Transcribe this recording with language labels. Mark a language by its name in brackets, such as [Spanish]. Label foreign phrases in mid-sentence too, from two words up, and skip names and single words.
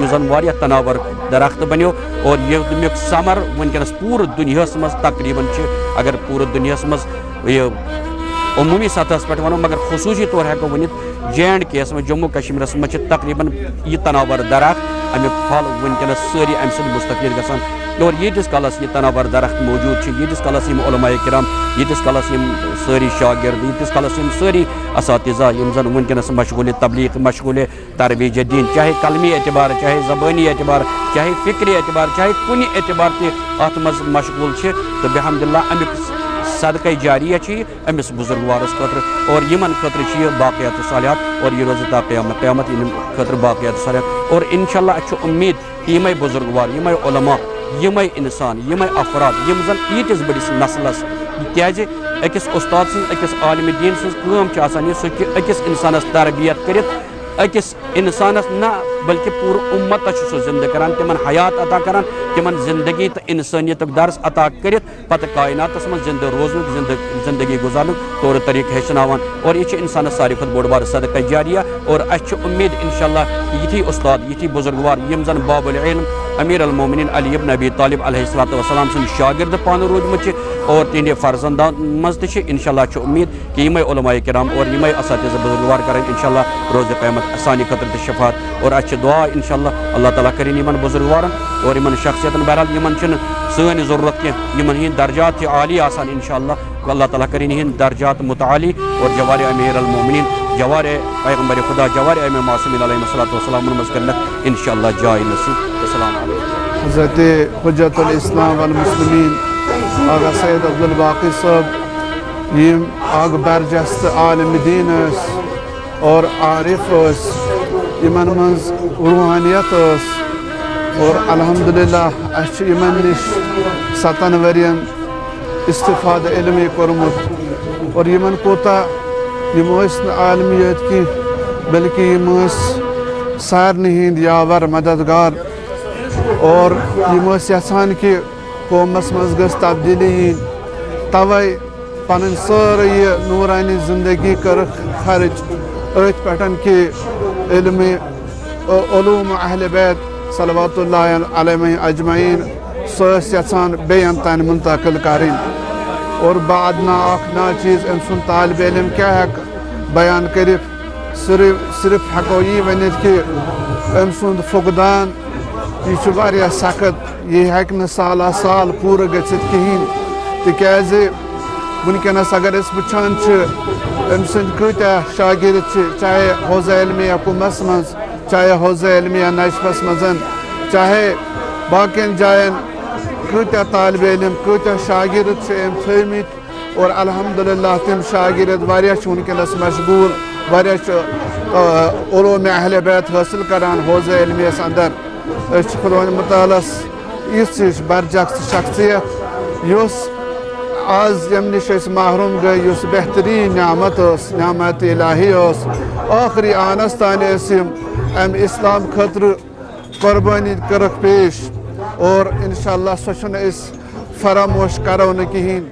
[Kashmiri] یُس زن واریاہ تناور درخت بنیو اور ییٚمیُک ثمر ونکیٚنس پوٗرٕ دُنیاہس منٛز تقریٖباً چھِ اگر پوٗرٕ دُنیاہس منٛز یہِ عموٗمی سطحس پٮ۪ٹھ ونو مگر خصوٗصی طور ہٮ۪کو ؤنِتھ جے اینڈ کے یس منٛز جموں کشمیٖرس منٛز چھِ تقریٖباً یہِ تناور درخت امیُک پھل ونکیٚنس سٲری امہِ سۭتۍ مُستفید گژھان اور ییٖتِس کالس یہِ تناور درخت موٗجوٗد چھِ ییٖتِس کالس یِم علماء کرام ییٖتِس کالس یِم سٲری شاگرد ییٖتِس کالس یِم سٲری اساتذہ یِم زن ونکیٚنس مشغوٗلِ تبلیغ مشغوٗلِ ترویج دین چاہے قلمی اعتبار چاہے زبٲنی اعتبار چاہے فکری اعتبار چاہے کُنہِ اعتبار تہِ اتھ منٛز مشغوٗل چھِ تہٕ بحمداللہ امیُک صدقے جاریہ چھِ یہِ أمِس بُزرگوارس خٲطرٕ اور یِمن خٲطرٕ چھِ یہِ باقیات و صالحات اور یہِ روزِ تا قیامت قیامت یِمن خٲطرٕ باقیات و صالحات اور انشاءاللہ اَسہِ چھُ اُمید کہِ یِمے بُزرگوار یِمے علماء یِمے اِنسان یِمے افراد یِم زن ییٖتِس بٔڑِس نسلس کیازِ أکِس اُستاد سٕنٛز أکِس عالمِ دیٖن سٕنٛز کٲم چھِ آسان یہِ سُہ کہِ أکِس اِنسانس تربیت کٔرِتھ أکِس اِنسانس نہ بلکہِ پوٗرٕ اُمتس چھُ سُہ زندٕ کران تِمن حیات عطا کران تِمن زندگی تہٕ انسٲنیتُک درس عطا کٔرِتھ پتہٕ کایناتس منٛز زندٕ روزنُک زندگی گُزارنُک طور طریٖقہٕ ہیٚچھناوان اور یہِ چھُ انسانس ساروی کھۄتہٕ بوٚڑ بارٕ صدقے جاریہ اور اسہِ چھُ اُمید انشاءاللہ یِتھی اُستاد یِتھی بُزرگوار یِم زن باب العلم امیر المومنین علی ابن ابی طالب [Arabic] علیہ الصلوۃ والسلام [Kashmiri] سٕنٛدۍ شاگرد پانہٕ روٗدمٕتۍ چھِ اور تِہنٛدِ فرزندان منٛز تہِ چھِ انشاءاللہ چھُ اُمید کہِ یِمے علماء کرام اور یِمے اساتذہ بُزرگوار کرن انشاءاللہ روزِ قیامت سانہِ خٲطرٕ تہِ شفاعت اور اسہِ چھِ دعا انشاءاللہ اللہ تعالیٰ کٔرِنۍ یِمن بُزرگوارن اور یِمن شخصیتن بہرحال یِمن چھِنہٕ سٲنۍ ضروٗرت کینٛہہ یِمن ہٕنٛدۍ درجات چھِ عالی آسان انشاءاللہ اللہ تعالیٰ کٔرِنۍ یِہنٛدۍ درجات متعالی اور جوارِ امیر المومنین جوارِ پیغمبر خدا جوارِ امام معصومین [Arabic] علیہ الصلوۃ والسلام [Kashmiri] منٛز کٔرنکھ انشاءاللہ جاے نصیب [Arabic] السلام علیکم [Kashmiri] حضرت حجت الاسلام والمسلمین آغا سید عبدالباقی صٲب یِم اکھ برجستہٕ عالمِ دیٖن ٲسۍ اور عارف ٲسۍ یِمن منٛز روحانیت ٲس اور الحمدللہ اسہِ چھُ یِمن نِش 7 ؤرین استفادٕ علمی کوٚرمُت اور یِمن کوٗتاہ یِم ٲسۍ نہٕ عالمیت کینٛہہ بلکہِ یِم ٲسۍ سارنٕے ہٕنٛدۍ یاور مددگار اور یِم ٲسۍ یژھان کہِ قومس منٛز گٔژھ تبدیٖلی یِنۍ توے پنٕنۍ سٲرٕے یہِ نوٗرانی زندگی کٔرٕکھ خرٕچ أتھۍ پٮ۪ٹھ کہِ علمِ علوٗم اہلِ بیت [Arabic] صلوات اللہ علیہم اجمعین [Kashmiri] سۄ ٲسۍ یژھان بیٚین تانۍ منتقل کرٕنۍ اور بعد نا اکھ نا چیٖز أمۍ سُنٛد طالبہِ علم کیٛاہ ہٮ۪کہٕ بیان کٔرِتھ صرف ہیکو یہ ونت کہ ام سند فقدان یہ واریاہ سخت یہ ہیک نہ سالہ سال پورٕ گژھِتھ کہین تکیازِ ونکس اگر اس وچھان ام سند کتیا شاگرد چاہے حوضہ علمیہ کمس مز چاہے حوضہ علمیہ نجفس مزن چاہے باقین جائن کتیا طالب علم کتیا شاگرد ام تھمت اور الحمدللہ تم شاگرد واریاہ ونکس مشغول واریاہ علوم اہل بیت حاصل کران حوضہ علمیس اندر خدا مطالعس اس برجخ شخصیت اس آز یم نش محروم گئی اس بہترین نعمت نعمت الہی آخری آنس تان ام اسلام خاطر قربانی کرک پیش اور انشاءاللہ سوچن اس فراموش کرو نہ کہین.